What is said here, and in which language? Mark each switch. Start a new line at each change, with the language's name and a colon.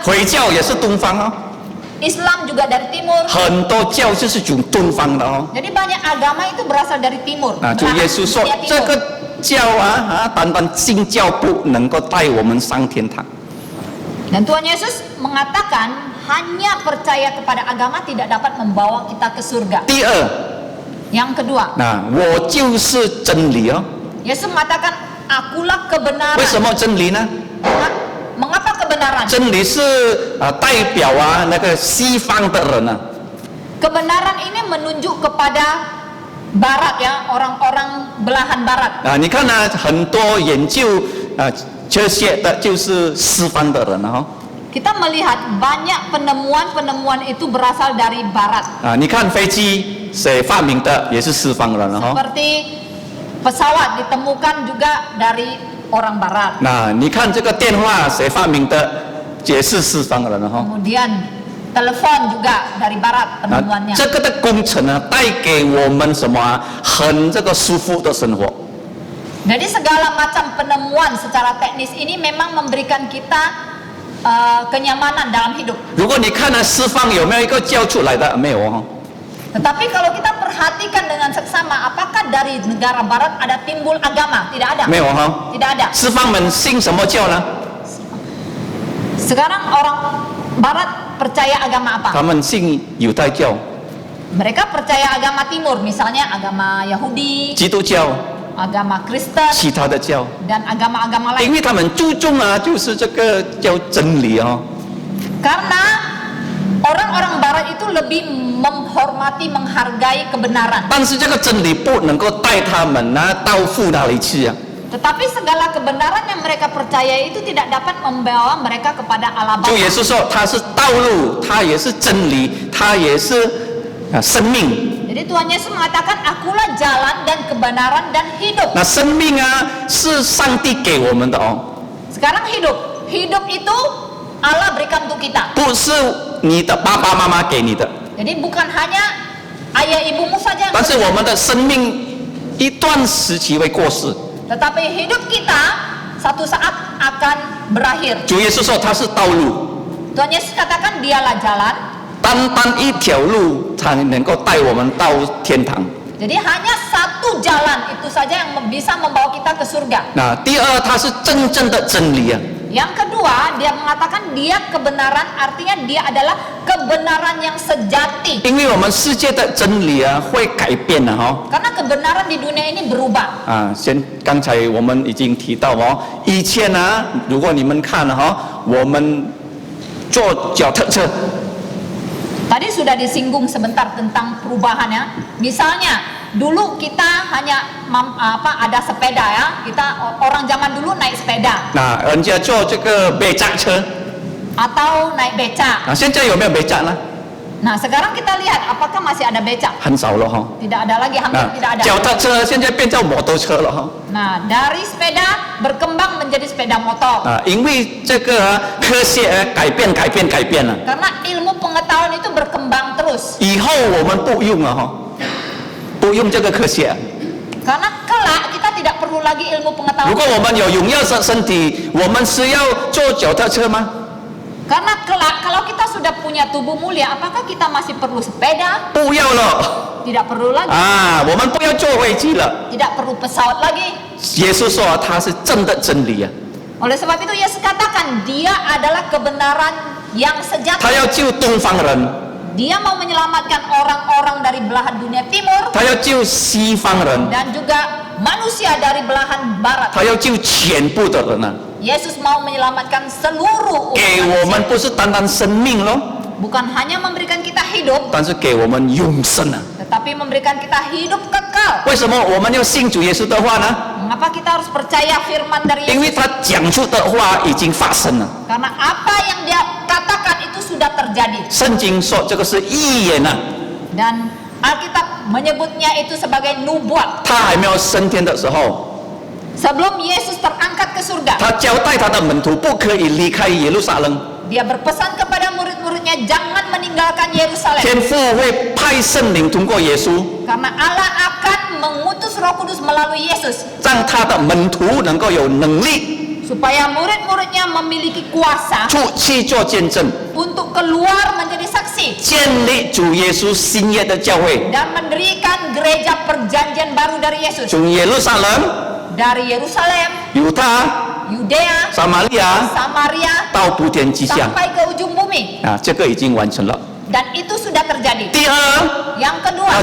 Chinese: 回教也是东方哦，
Indonesian: Islam juga dari timur.
Chinese: 很多教就是从东方的哦。
Indonesian: Jadi banyak agama itu berasal dari timur.
Chinese: 啊，主耶稣说
Indonesian: Berasal dari
Chinese: 这
Indonesian: timur.
Chinese: 个教啊，单单信教不能够带我们上天堂。
Indonesian: Dan Tuhan Yesus mengatakan hanya percaya kepada agama tidak dapat membawa kita ke surga.
Chinese: 第二，
Indonesian: Yang kedua,
Chinese: 那我就是真理哦。
Indonesian: Yesus mengatakan akulah kebenaran.
Chinese: 为什么真理呢？
Indonesian: Mengapa kebenaran?
Chinese: 真理是代表啊那个西方的人啊，
Indonesian: Kebenaran ini menunjuk kepada Barat ya, orang-orang belahan Barat.
Chinese: 你看呢、很多研究这些的就是西方的人啊、
Indonesian: Kita melihat banyak penemuan-penemuan itu berasal dari Barat.
Chinese: 你看飞机谁发明的也是西方人啊、
Indonesian: Seperti pesawat ditemukan juga dari orang Barat.
Chinese: 你看这个电话谁发明的也是西方人啊、
Indonesian: Kemudian telepon juga dari Barat penemuannya.
Chinese: 这个的工程呢，带给我们什么啊？很这个舒服的生活。
Indonesian: Jadi segala macam penemuan secara teknis ini memang memberikan kita kenyamanan dalam hidup.
Chinese: 如果你看呢，西方有没有一个教出来的？没有哦。
Indonesian: Tetapi kalau kita perhatikan dengan seksama, apakah dari negara Barat ada timbul agama? Tidak ada.
Chinese: 没有哈、
Indonesian: Tidak ada.
Chinese: 西方们信什么教呢？
Indonesian: Sekarang orang Barat percaya agama apa?
Chinese: 他们信犹太教、
Indonesian: Mereka percaya agama timur, misalnya agama Yahudi,
Chinese: 基督教、
Indonesian: agama Kristen,
Chinese: 其他的教，
Indonesian: dan agama-agama
Chinese: 因
Indonesian: lain.
Chinese: 为他们注重啊，就是这个叫真理哦。
Indonesian: Karena orang-orang Barat itu lebih menghormati, menghargai kebenaran.
Chinese: 但是这个真理不能够带他们到父那里去啊。
Indonesian: Tetapi segala kebenaran yang mereka percaya itu tidak dapat membawa mereka kepada Allah
Chinese: 主
Indonesian: Bapa.
Chinese: 耶稣说他是道路，他也是真理，他也是生命。
Indonesian: Jadi Tuhan Yesus mengatakan, akulah jalan dan kebenaran dan hidup.
Chinese: 那生命啊是上帝给我们的哦，
Indonesian: Sekarang hidup itu Allah berikan untuk kita.
Chinese: 不是你的爸爸妈妈给你的，
Indonesian: Jadi bukan hanya ayah ibumu saja yang
Chinese: 但是我
Indonesian: berikan.
Chinese: 们的生命一段时期会过世。
Indonesian: Tetapi hidup kita satu saat akan berakhir.
Chinese: 主耶稣说他是道路，
Indonesian: Tuhan Yesus katakan dialah jalan.
Chinese: 单单一条路才能够带我们到天堂。
Indonesian: Jadi hanya satu jalan itu saja yang bisa membawa kita ke surga.
Chinese: 那第二，它是真正的真理啊。
Indonesian: Yang kedua, dia mengatakan dia kebenaran, artinya dia adalah kebenaran yang sejati.
Chinese: 因为我们世界的真理啊会改变的哈。
Indonesian: Karena kebenaran di dunia ini berubah.
Chinese: 刚才我们已经提到哦，以前呢，如果你们看了哈，我们坐脚踏车，
Indonesian: Tadi sudah disinggung sebentar tentang perubahannya. Misalnya, dulu kita hanya ada sepeda ya. Kita orang zaman dulu naik sepeda
Chinese: 那人家坐这个北站车，
Indonesian: atau naik becak.
Chinese: 现在有没有北站呢？
Indonesian: Nah, sekarang kita lihat apakah masih ada becak?
Chinese: 很少了哈。
Indonesian: Tidak ada lagi, hampir
Chinese: 那
Indonesian: tidak ada.
Chinese: 脚踏车现在变成摩托车了哈。
Indonesian: Nah, dari sepeda berkembang menjadi sepeda motor.
Chinese: 因为这个科学改变了，
Indonesian: Karena ilmu pengetahuan itu berkembang terus.
Chinese: 以后我们不用了哈，不用这个科学。
Indonesian: Karena kelak kita tidak perlu lagi ilmu
Chinese: 如
Indonesian: pengetahuan.
Chinese: 果我们有荣耀身体，我们是要坐脚踏车吗？
Indonesian: Karena kelak kalau kita sudah punya tubuh mulia, apakah kita masih perlu sepeda?
Chinese: 不要了
Indonesian: Tidak perlu lagi.
Chinese: 我们不要坐飞机了。
Indonesian: Tidak perlu pesawat lagi.
Chinese: 耶稣说他是真的真理啊，
Indonesian: Oleh sebab itu Yesus katakan dia adalah kebenaran yang
Chinese: 他
Indonesian: sejati.
Chinese: 要救东方人，
Indonesian: Dia mau menyelamatkan orang-orang dari belahan dunia timur
Chinese: 他要救西方人，
Indonesian: dan juga manusia dari belahan barat.
Chinese: 他要救全部的人啊！
Indonesian: Yesus mau menyelamatkan seluruh umat
Chinese: 给我们
Indonesian: manusia.
Chinese: 不是单单生命咯，
Indonesian: Bukan hanya memberikan kita hidup,
Chinese: 但是给我们永生啊！
Indonesian: tetapi memberikan kita hidup kekal.
Chinese: 为什么我们要信主耶稣的话呢？
Indonesian: Mengapa kita harus percaya firman dari
Chinese: 因为
Indonesian: Yesus?
Chinese: 他讲出的话已经发生了。
Indonesian: Karena apa yang dia katakan itu sudah terjadi.
Chinese: 圣经说这个是预言啊，
Indonesian: Dan Alkitab menyebutnya itu sebagai nubuat.
Chinese: 他还没有升天的时候，
Indonesian: Sebelum Yesus terangkat ke surga,
Chinese: 他交代他的门徒不可以离开耶路撒冷，
Indonesian: dia berpesan kepada murid-muridnya jangan meninggalkan Yerusalem.
Chinese: 天父会派圣灵通过耶稣，
Indonesian: Karena Allah akan mengutus Roh Kudus melalui Yesus
Chinese: 让他的门徒能够有能力
Indonesian: supaya murid-muridnya memiliki kuasa
Chinese: 出去做见证，
Indonesian: untuk keluar menjadi saksi
Chinese: 建立主耶稣新约的教会，
Indonesian: dan mendirikan gereja perjanjian baru dari Yesus
Chinese: 从耶路撒冷、
Indonesian: dari Yerusalem,
Chinese: 犹大、
Indonesian: Yudea,
Chinese: 撒玛利亚
Indonesian: Samaria
Chinese: 到普天之下
Indonesian: sampai ke ujung bumi.
Chinese: 这个已经完成了。
Indonesian: Dan itu sudah terjadi.
Chinese: 第二，
Indonesian: Yang
Chinese: 他
Indonesian: kedua,